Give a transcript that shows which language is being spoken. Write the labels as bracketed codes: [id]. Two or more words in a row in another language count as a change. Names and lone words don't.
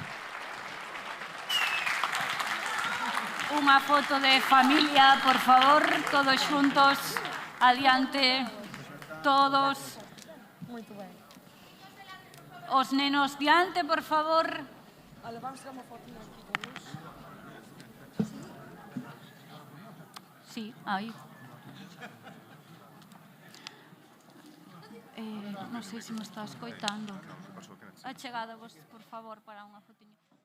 [gl] Unha foto de familia, por favor, todos xuntos, adiante, todos. [pt] Muito bem. [gl] Os nenos diante, por favor. [pt] Olha, vamos tirar uma fotinha aqui com luz. [gl] Sí, aí. Non sei se me está escoitando. A chegada vos, por favor, para unha fotiña.